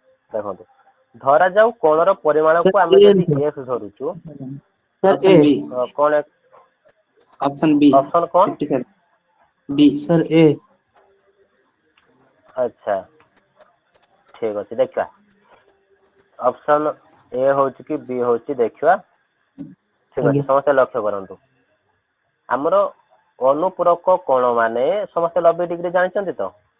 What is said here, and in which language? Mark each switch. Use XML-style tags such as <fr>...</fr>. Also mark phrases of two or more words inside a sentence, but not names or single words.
<or>ଦେଖନ୍ତୁ ଧରା ଯାଉ କୋଣର ପରିମାଣକୁ Sir, ଆମେ A ଯଦି answer. x ଧରୁଛୁ Sir, ऑप्शन A. बी। କଣ</or> <en>option B</en> <or>ଅପସନ କଣ 57 बी। Sir, A. ଆଚ୍ଛା ଠିକ ଅଛି ଦେଖିବା ଅପସନ ଏ ହଉଛି କି ବି ହଉଛି ଦେଖିବା ଠିକ ଅଛି ଆଜ୍ଞା ସମସ୍ତେ ଲକ୍ଷ୍ୟ କରନ୍ତୁ ଆମର ଅନୁପୂରକ କୋଣ ମାନେ ସମସ୍ତେ 90 ଡିଗ୍ରୀ ଜାଣିଛନ୍ତି ତ</or>